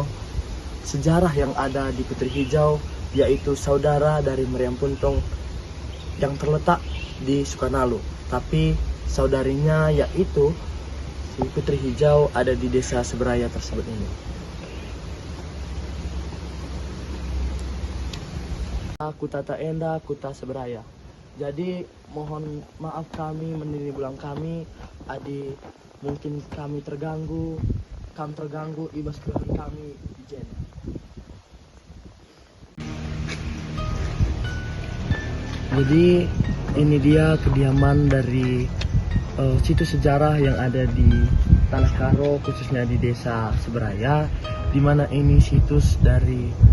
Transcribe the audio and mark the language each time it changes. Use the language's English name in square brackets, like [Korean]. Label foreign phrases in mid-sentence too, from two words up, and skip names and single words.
[Indonesian] Sejarah yang ada di Putri Hijau yaitu saudara dari Meriam Puntung yang terletak di Sukanalu, tapi saudarinya yaitu si Putri Hijau ada di desa Seberaya tersebut ini. Kuta Taenda, Kuta Seberaya. [Batak Karo] Jadi mohon maaf kami menini bulang kami, adi mungkin kami terganggu ibas keluhan kami ijen. [Indonesian] Jadi ini dia kediaman dari situs sejarah yang ada di Tanah Karo, khususnya di desa Seberaya, di mana ini situs dari